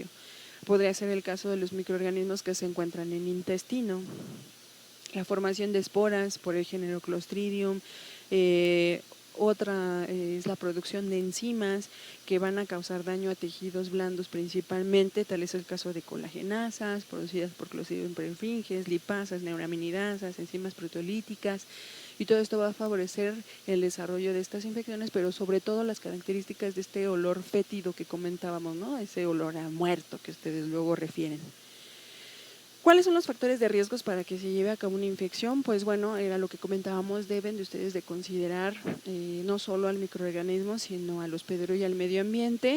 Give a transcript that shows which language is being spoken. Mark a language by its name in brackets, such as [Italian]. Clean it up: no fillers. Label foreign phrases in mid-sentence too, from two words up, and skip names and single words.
[Spanish] Podría ser el caso de los microorganismos que se encuentran en intestino. La formación de esporas por el género Clostridium. Otra es la producción de enzimas que van a causar daño a tejidos blandos principalmente, tal es el caso de colagenasas producidas por Clostridium perfringens, lipasas, neuraminidasas, enzimas proteolíticas, y todo esto va a favorecer el desarrollo de estas infecciones, pero sobre todo las características de este olor fétido que comentábamos, ¿no? Ese olor a muerto que ustedes luego refieren. ¿Cuáles son los factores de riesgos para que se lleve a cabo una infección? Pues bueno, era lo que comentábamos, deben de ustedes de considerar no solo al microorganismo, sino al hospedero y al medio ambiente.